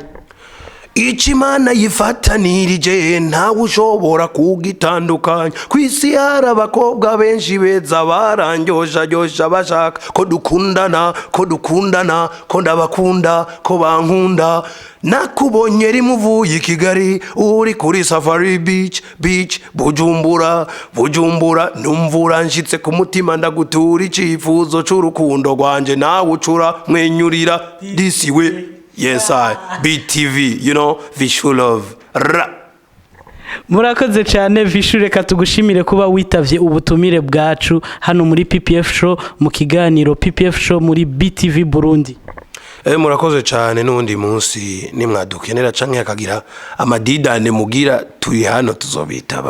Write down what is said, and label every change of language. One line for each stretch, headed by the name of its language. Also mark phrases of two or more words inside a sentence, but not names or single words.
Rundi: Ichimana yifatanirije ntawe ushobora kugitandukanya, kwisi harabakobwa benshi beza barangyosha bashaka ko dukundana ko ndabakunda ko bankunda, nakubonye rimuvuye i Kigali uri kuri Safari Beach Bujumbura numvura nshitse ku mutima ndagutura icifuzo c'urukundo rwanje nawe ucura mwenyurira
English: this way. Yes, BTV, you know, Vichou Love.
Rundi: Murakoze cyane Vichou, reka tugushimire kuba witavye ubutumire bwacu hano muri PPF show mu kiganiro PPF show muri BTV Burundi. Murakoze cyane, n'undi munsi nimwadukenera canke akagira amadidane mugira turi hano tuzobitaba.